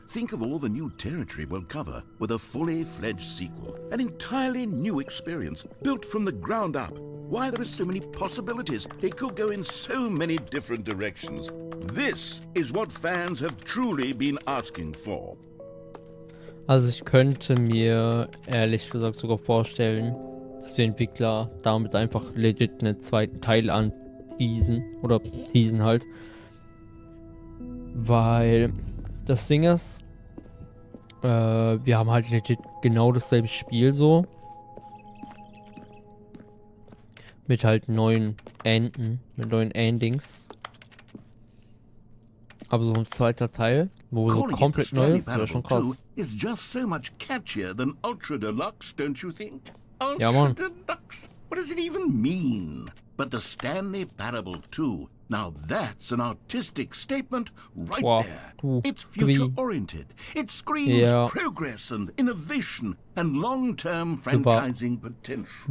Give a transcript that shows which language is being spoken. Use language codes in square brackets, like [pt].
[en] Think of all the new territory we'll cover with a fully fledged sequel. An entirely new experience, built from the ground up. Why, there are so many possibilities. It could go in so many different directions. This is what fans have truly been asking for. [de] Also ich könnte mir ehrlich gesagt sogar vorstellen, dass die Entwickler damit einfach legit einen zweiten Teil anteasen oder teasen halt. Weil das Ding ist, wir haben halt legit genau dasselbe Spiel so. Mit halt neuen Enden, mit neuen Endings. Aber so ein zweiter Teil, wo so komplett neu ist, wäre schon krass. [en] Is just so much catchier than Ultra Deluxe, don't you think? [de] Ja, [en] Ultra [de] Mann. [en] Deluxe? What does it even mean? But the Stanley Parable 2, now that's an artistic statement right Wow. there. It's future-oriented. It screams progress and innovation and long-term franchising potential.